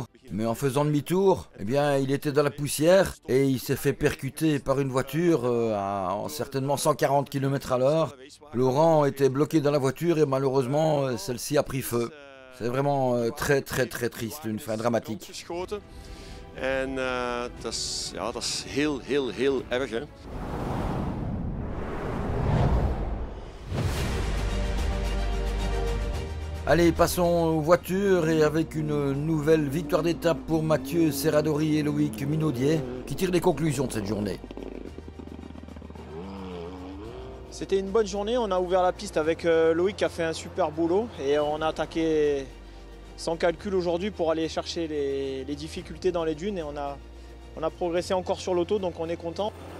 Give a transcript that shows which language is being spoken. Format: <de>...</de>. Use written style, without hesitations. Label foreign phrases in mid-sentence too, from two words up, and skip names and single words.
<fr>Mais en faisant demi-tour, eh bien, il était dans la poussière et il s'est fait percuter par une voiture à certainement 140 km/h. Laurent était bloqué dans la voiture et malheureusement celle-ci a pris feu. C'est vraiment très triste, une fin dramatique.</fr> <nl>En dat is heel erg. Hè?</nl> <fr>Allez, passons aux voitures et avec une nouvelle victoire d'étape pour Mathieu Serradori et Loïc Minaudier qui tirent les conclusions de cette journée. C'était une bonne journée, on a ouvert la piste avec Loïc qui a fait un super boulot et on a attaqué sans calcul aujourd'hui pour aller chercher les difficultés dans les dunes et on a progressé encore sur l'auto, donc on est content.</fr>